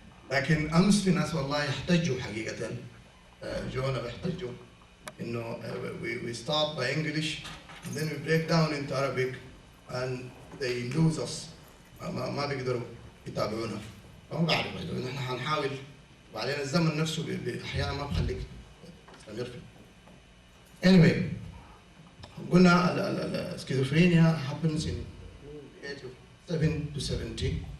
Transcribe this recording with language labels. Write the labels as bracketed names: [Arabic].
[Arabic] لكن امس في ناس والله احتجوا حقيقه، جونا بيحتجوا انه [English] we start by English and then we break down into Arabic [Arabic] and they lose us، ما بيقدروا يتابعونا. فما بعرف نحن حنحاول، وبعدين الزمن نفسه احيانا ما بخليك تستمر فيه. [English] Anyway, [Arabic] قلنا [English] schizophrenia happens in the age of 7 to 70.